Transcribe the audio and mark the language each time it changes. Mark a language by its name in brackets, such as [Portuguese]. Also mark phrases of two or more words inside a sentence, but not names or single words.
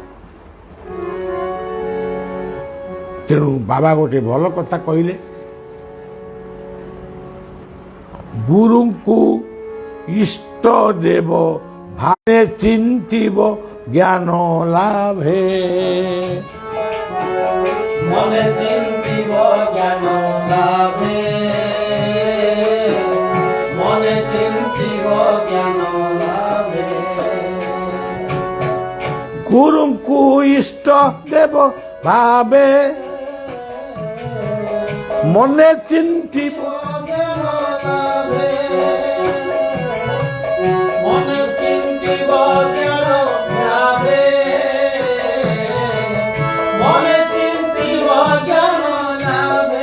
[Odia] ତେଣୁ ବାବା ଗୋଟେ ଭଲ କଥା କହିଲେ, ଗୁରୁଙ୍କୁ ଇଷ୍ଟ ଦେବ ଭାବେ ଚିନ୍ତିବ ଜ୍ଞାନ ଲାଭେ। ମନେ ଚିନ୍ତିବ ଜ୍ଞାନ ଲାଭେ, ମନେ ଚିନ୍ତିବ ଜ୍ଞାନ ଲାଭେ ଗୁରୁଙ୍କୁ ଇଷ୍ଟ ଦେବ ଭାବେ ମନେ ଚିନ୍ତିବ ଜ୍ଞାନ ଲାଭେ ମନେ ଚିନ୍ତିବ ଜ୍ଞାନ ଲାଭେ ମନେ ଚିନ୍ତିବ ଜ୍ଞାନ ଲାଭେ